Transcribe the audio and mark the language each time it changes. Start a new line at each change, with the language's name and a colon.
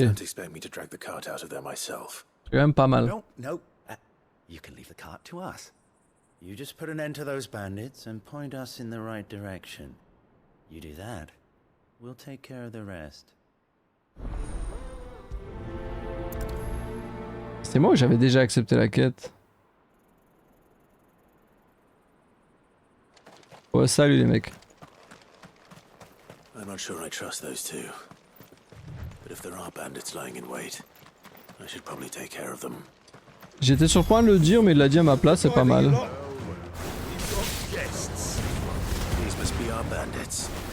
English: Don't expect me to drag the cart out of there myself.
French: C'est quand même pas mal.
English: No, no. You can leave the cart to us. You just put an end to those bandits and point us in the right direction. You do that, we'll take care of the rest.
French: C'est moi ou j'avais déjà accepté la quête? Ouais, salut les mecs.
English: I'm not sure I trust those two. But if there are bandits lying in wait, I should probably take care of them.
French: J'étais sur le point de le dire, mais il l'a dit à ma place, c'est pas mal.
English: These must be our bandits.